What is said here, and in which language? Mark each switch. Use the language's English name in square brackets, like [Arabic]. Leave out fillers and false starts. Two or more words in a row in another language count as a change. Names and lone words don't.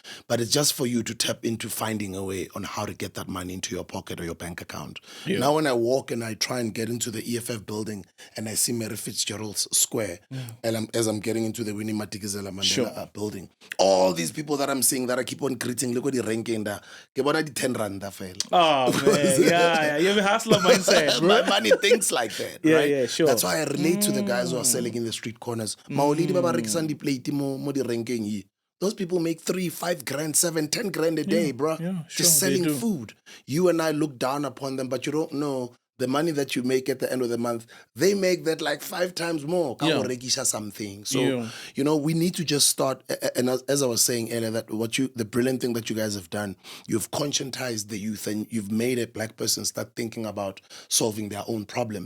[English] But it's just for you to tap into finding a way on how to get that money into your pocket or your bank account. Yeah. Now, when I walk and I try and get into the EFF building and I see Mary Fitzgerald's Square, and as I'm getting into the Winnie Madikizela Mandela building, all these people that I'm seeing that I keep on greeting, look at the ranking there. [Tswana] Ke bona di 10 rand fela. [English] Oh, man. Yeah. You have a hustler mindset, bro. My money thinks like that, right? Yeah, sure. That's why I relate to the guys who are selling in the street corners. [Tswana] Maolidi ba ba rekisang di-plate mo di renkeng hi. [English] Those people make 3, 5 grand, 7, 10 grand a day, bro. Yeah, sure, just selling food. You and I look down upon them, but you don't know the money that you make at the end of the month. They make that like 5 times more. Something. So, we need to just start. And as I was saying earlier, that the brilliant thing that you guys have done, you've conscientized the youth and you've made a black person start thinking about solving their own problems.